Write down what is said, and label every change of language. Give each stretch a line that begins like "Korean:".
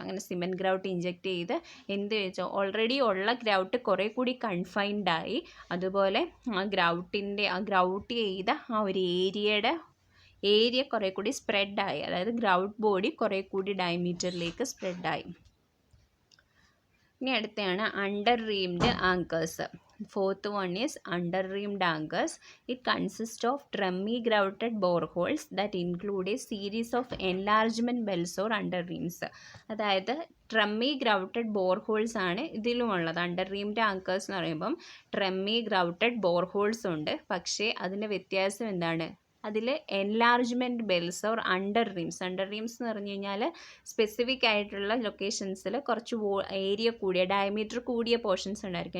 Malayalam: അങ്ങനെ cement grout inject ചെയ്ത് എന്ത് വെച്ചോ ഓൾറെഡി ഉള്ള ഗ്രൗട്ട് കുറേ കൂടി കൺഫൈൻഡ് ആയി. അതുപോലെ ആ ഗ്രൗട്ട് ചെയ്ത ആ ഒരു ഏരിയ കുറേ കൂടി സ്പ്രെഡായി. അതായത് ഗ്രൗട്ട് ബോഡി കുറേ കൂടി ഡയമീറ്ററിലേക്ക് സ്പ്രെഡായി. ഇനി അടുത്താണ് under reamed anchors.
English: 4th one is under reamed anchors. It consists of drummy grouted boreholes that include a series of enlargement bells or under reams.
Malayalam: അതായത് ഡ്രമ്മി ഗ്രൗട്ടഡ് ബോർഹോൾസ് ആണ് ഇതിലുമുള്ളത്. അണ്ടർ റീംഡ് ആങ്കേഴ്സ് എന്ന് പറയുമ്പം ഡ്രമ്മി grouted ബോർഹോൾസ് ഉണ്ട്. പക്ഷേ അതിൻ്റെ വ്യത്യാസം എന്താണ്? അതിൽ enlargement bells or under reams എന്ന് പറഞ്ഞു കഴിഞ്ഞാൽ സ്പെസിഫിക് ആയിട്ടുള്ള ലൊക്കേഷൻസിൽ കുറച്ച് ഏരിയ കൂടിയ ഡയമീറ്റർ കൂടിയ പോർഷൻസ് ഉണ്ടായിരിക്കും.